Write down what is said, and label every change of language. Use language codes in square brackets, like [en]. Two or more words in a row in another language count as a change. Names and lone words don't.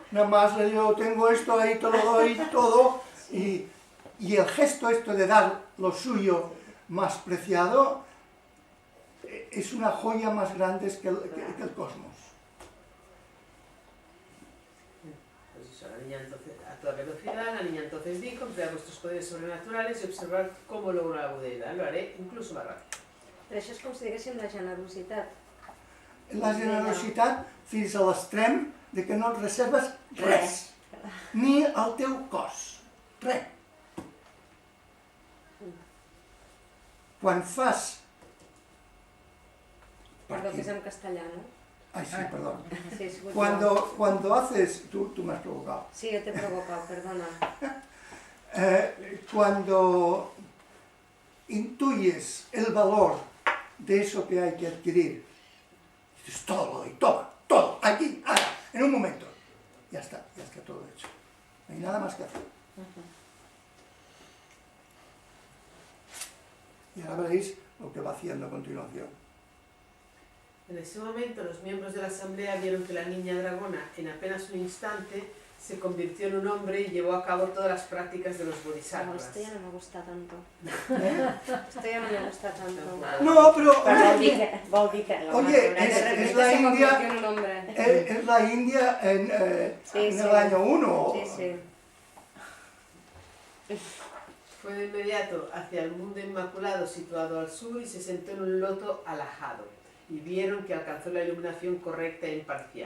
[es] Nada más le digo, tengo esto, ahí te lo doy todo, y el gesto esto de dar lo suyo más preciado es una joya más grande que el cosmos. pues eso, la niña entonces, a toda velocidad, la niña entonces dijo, emplead vuestros poderes sobrenaturales y observar cómo logro la budeidad. Lo haré incluso más rápido. [ca] Però això és com si diguéssim la generositat. La generositat fins a l'extrem de que no et reserves res, ni el teu cos, res. Quan fas... Perdó, que és en castellà, no? [es] Ay, sí, perdón. [ca] Sí, he sigut jo. [es] Cuando haces... Tú me has provocado. [ca] Sí, jo t'he provocat, perdona. [es] Cuando intuyes el valor de eso que hay que adquirir, dices todo y toma, todo, aquí, ahora, en un momento. Ya está todo hecho. No hay nada más que hacer. Y ahora veréis lo que va haciendo a continuación. En ese momento los miembros de la asamblea vieron que la niña dragona en apenas un instante se convirtió en un hombre y llevó a cabo todas las prácticas de los No, bodhisattvas. esto ya no me gusta tanto. ¿Eh? Esto ya no me gusta tanto. No, pero... [ca] Vol dir que [es] Oye, De es repente la se India... convirtió en un hombre. Es la India Sí, en sí. el año 1. Sí, sí. Fue de inmediato hacia el mundo inmaculado situado al sur y se sentó en un loto alajado, y vieron que alcanzó la iluminación correcta e imparcial.